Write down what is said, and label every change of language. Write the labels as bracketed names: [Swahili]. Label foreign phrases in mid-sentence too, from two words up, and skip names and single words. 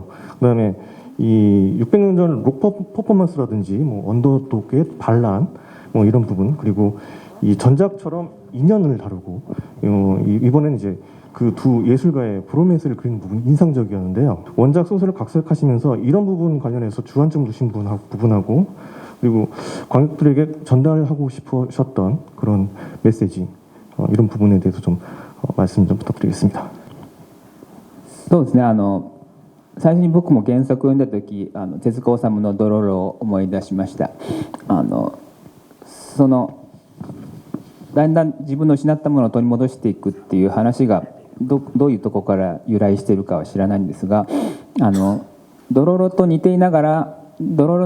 [Korean] 그다음에 이 600년 전 록 퍼포먼스라든지 뭐 언더독의 반란 뭐 이런 부분, 그리고 이 전작처럼 인연을 다루고 이번에는 이제 그 두 예술가의 브로맨스를 그리는 부분이 인상적이었는데요. 원작 소설을 각색하시면서 이런 부분 관련해서 주안점 두신 부분하고 그리고 관객들에게 전달하고 싶으셨던 그런 메시지, 이런 부분에 대해서 좀 말씀 좀 부탁드리겠습니다. [Japanese] そうですね。最初に僕も原作を読んだ時、手塚治虫のドロロを思い出しました。だんだん自分の失ったものを取り戻していくっていう話がどういうところから由来しているかは知らないんですが、ドロロと似ていながらドロロの